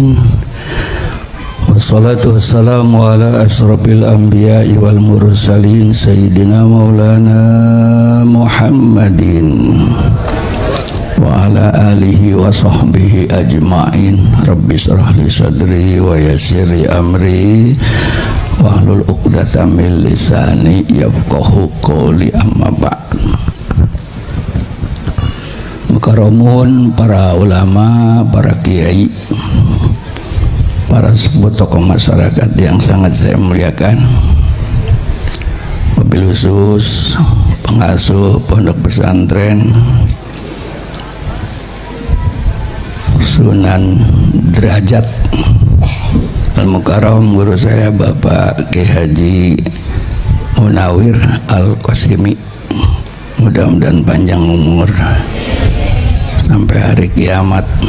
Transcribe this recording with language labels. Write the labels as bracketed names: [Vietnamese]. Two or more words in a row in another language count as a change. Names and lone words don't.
[Arabic] والصلاة والسلام على أشرف الأنبياء والمرسلين سيدنا مولانا محمد وعلى آله وصحبه أجمعين. رب اشرح لي صدري ويسر لي أمري واحلل عقدة من لساني يفقهوا قولي، أما بعد. [Indonesian] Mukarramun para ulama, para kiai, para sepuh tokoh masyarakat yang sangat saya muliakan, [Arabic] وبالخصوص [Indonesian] pengasuh pondok pesantren Sunan Derajat Al-Mukarram, guru saya Bapak Ki Haji Munawir Al-Qasimi, mudah-mudahan panjang umur sampai hari kiamat,